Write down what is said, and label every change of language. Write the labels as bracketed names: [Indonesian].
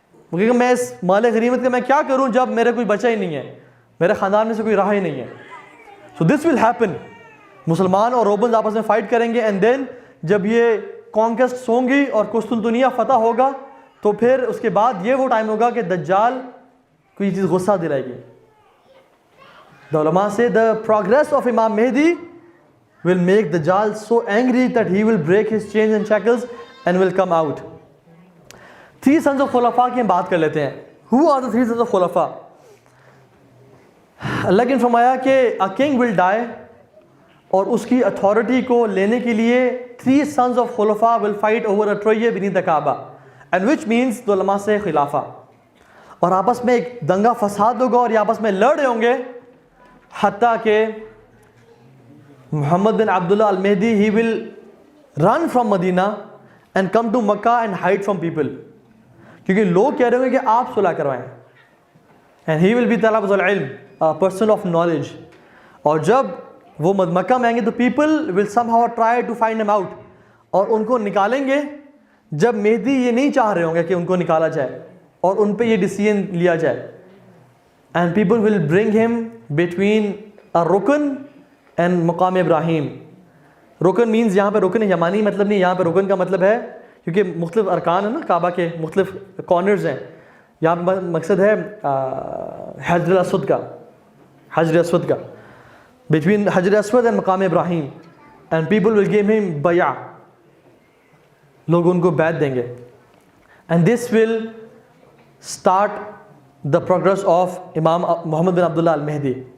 [Urdu] کیونکہ میں اس مال غنیمت کا میں کیا کروں جب میرے کوئی بچہ ہی نہیں ہے, میرے خاندان میں سے کوئی رہا ہی نہیں ہے. [English] So this will happen. [Urdu] مسلمان اور رومنز آپس میں فائٹ کریں گے, [English] and then [Urdu] جب یہ کانکسٹ ہوں گی اور قسطنطنیہ فتح ہوگا تو پھر اس کے بعد یہ وہ ٹائم ہوگا کہ دجال کوئی چیز غصہ دلائے گی. [English] The علماء say the progress of Imam Mahdi will make Dajjal so angry that he will break his chains and shackles and will come out. 3 sons of Khulafa [Urdu] کی ہم بات کر لیتے ہیں. [English] Who are the 3 sons of Khulafa? [Urdu] اللہ نے فرمایا کہ [English] a king will die, [Urdu] اور اس کی اتھارٹی کو لینے کے لیے [English] 3 sons of Khulafa will fight over a troye beneath the Kaaba, and which means the [Urdu] علماء سے خلافہ, اور آپس میں ایک دنگا فساد ہوگا اور یہ آپس میں لڑ رہے ہوں گے حتیٰ کہ محمد بن عبداللہ المہدی [English] he will run from Medina and come to Makkah and hide from people, [Urdu] کیونکہ لوگ کہہ رہے ہوں گے کہ آپ صلح کروائیں, [English] and he will be [Urdu] طلب العلم, [English] a person of knowledge. [Urdu] اور جب وہ مکہ میں آئیں گے تو [English] people will somehow try to find him out, [Urdu] اور ان کو نکالیں گے جب مہدی یہ نہیں چاہ رہے ہوں گے کہ ان کو نکالا جائے اور ان پہ یہ ڈیسیژن لیا جائے. [English] and people will bring him between a rukn and maqam Ibrahim. [Urdu] رکن مینز یہاں پہ رکن یمانی مطلب نہیں, یہاں پہ رکن کا مطلب ہے کیونکہ مختلف ارکان ہیں نا کعبہ کے, مختلف کارنرز ہیں, یہاں پہ مقصد ہے حجر اسود کا, حجر اسود کا, بٹوین حجر اسود اینڈ مقام ابراہیم, [English] and people will give him بیع, [Urdu] لوگ ان کو بیعت دیں گے, [English] and this will start the progress of [Urdu] امام محمد بن عبداللہ المہدی.